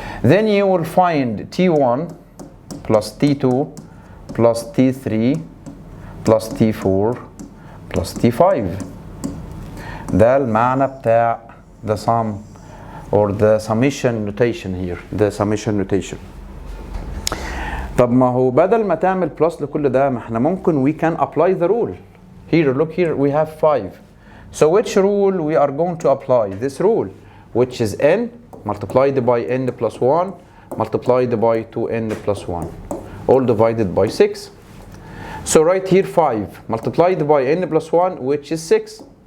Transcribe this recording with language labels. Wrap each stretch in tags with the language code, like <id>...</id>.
<en>Then you will find T1 plus T2 plus T3 plus T4 plus T5.</en> <ar>ده المعنى بتاع</ar> <en>the sum or the summation notation here. The summation notation.</en> <ar>طب ما هو بدل ما تعمل plus لكل ده ما احنا ممكن</ar> <en>we can apply the rule. Here, look here, we have 5. So which rule we are going to apply? This rule, which is n multiplied by n plus 1 multiplied by 2n plus 1, all divided by 6. So right here 5 multiplied by n plus 1, which is 6.</en>